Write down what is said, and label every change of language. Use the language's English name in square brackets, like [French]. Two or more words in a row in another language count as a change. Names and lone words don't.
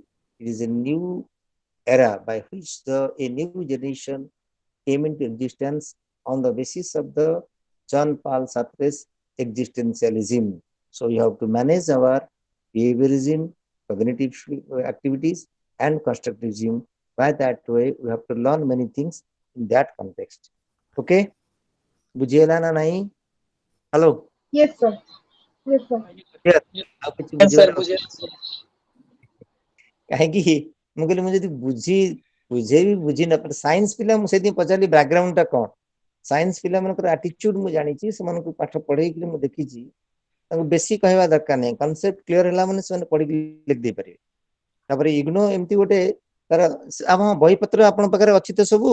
[English] It is a new era by which a new generation came into existence on the basis of the John Paul Sartre's existentialism. So we have to manage our behaviorism, cognitive activities, and constructivism. By that way, we have to learn many things in that context. [Odia] Okay? ବୁଝିଲା ନା ନାହିଁ? हेलो? [English] Yes, sir. Yes, sir. Yes. [Odia] ଆଉ କିଛି [English] Yes, sir. [Odia] ବୁଝିବାର କାହିଁକି ମୁଁ କହିଲି ମୁଁ ଯଦି ବୁଝେଇବି ବୁଝି ନ ପାରେ ସାଇନ୍ସ ପିଲା ମୁଁ ସେଇଥିପାଇଁ ପଚାରିଲି ବ୍ୟାକଗ୍ରାଉଣ୍ଡ ଟା କଣ ସାଇନ୍ସ ପିଲାମାନଙ୍କର ଆଟିଚ୍ୟୁଡ ମୁଁ ଜାଣିଛି ସେମାନଙ୍କୁ ପାଠ ପଢେଇକି ମୁଁ ଦେଖିଛି ତାଙ୍କୁ ବେଶୀ କହିବା ଦରକାର ନାହିଁ [English] concept clear [Odia] ହେଲା ମାନେ ସେମାନେ ପଢିକି ଲେଖି ଦେଇପାରିବେ ତାପରେ ଇଗ୍ନୋ ଏମିତି ଗୋଟେ ତାର ଆମ ବହିପତ୍ର ଆପଣଙ୍କ ପାଖରେ ଅଛି ତ ସବୁ